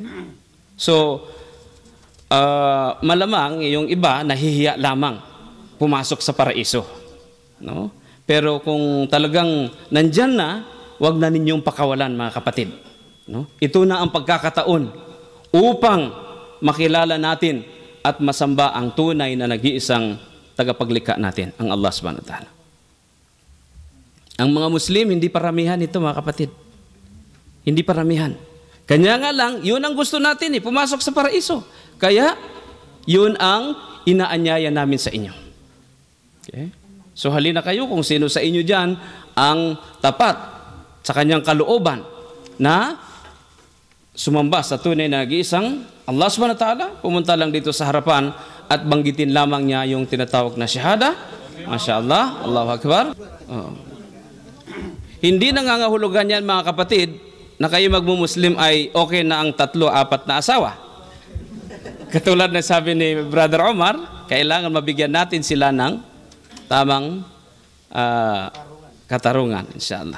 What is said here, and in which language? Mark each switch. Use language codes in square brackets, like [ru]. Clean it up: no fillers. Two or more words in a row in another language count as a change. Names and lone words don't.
[tl] So, malamang yung iba nahihiya lamang pumasok sa paraiso. No? Pero kung talagang nandyan na, wag na ninyong pakawalan mga kapatid. No? Ito na ang pagkakataon upang makilala natin at masamba ang tunay na nag-iisang tagapaglikha natin, ang Allah [ar] سبحانه وتعالى. [tl] Ang mga Muslim, hindi paramihan ito mga kapatid. Hindi paramihan. Kanya nga lang, yun ang gusto natin pumasok sa paraiso. Kaya, yun ang inaanyaya namin sa inyo. Okay? So halina kayo kung sino sa inyo dyan ang tapat sa kanyang kalooban na sumamba sa tunay na nag-iisang Allah [ar] سبحانه وتعالى, [tl] pumunta lang dito sa harapan at banggitin lamang niya yung tinatawag na syahada. [ar] ما شاء الله، الله أكبر. [tl] Hindi nangangahulugan yan mga kapatid na kayo magmumuslim ay okay na ang 3, 4 na asawa. Katulad na sabi ni Brother Omar, kailangan mabigyan natin sila ng tamang katarungan, inshallah.